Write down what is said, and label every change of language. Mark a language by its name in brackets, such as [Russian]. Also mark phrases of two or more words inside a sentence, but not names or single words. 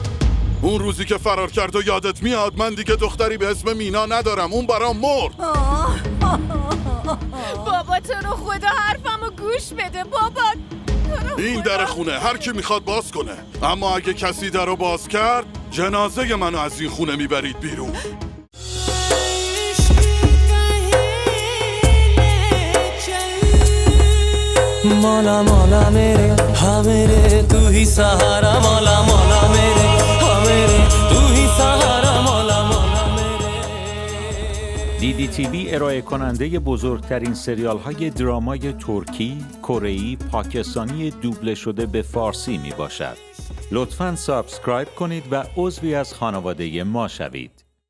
[Persian] اون روزی که فرار کرد و یادت میاد، من دیگه دختری به اسم مینا ندارم. اون برام مرد. بابا تو رو خدا حرفمو گوش بده. بابا این در خونه هر کی میخواد باز کنه، اما اگه کسی در رو باز کرد جنازه منو از این خونه میبرید بیرون. [Hindi] मौला मौला मेरे हाँ मेरे तू ही सहारा मौला मौला मेरे हाँ मेरे तू ही सहारा मौला मौला मेरे. [Persian] DDTV ارائه کننده بزرگترین سریال های درامای ترکی، کره‌ای، پاکستانی دوبله شده به فارسی می باشد. لطفاً سابسکرایب کنید و عضوی از خانواده ما شوید.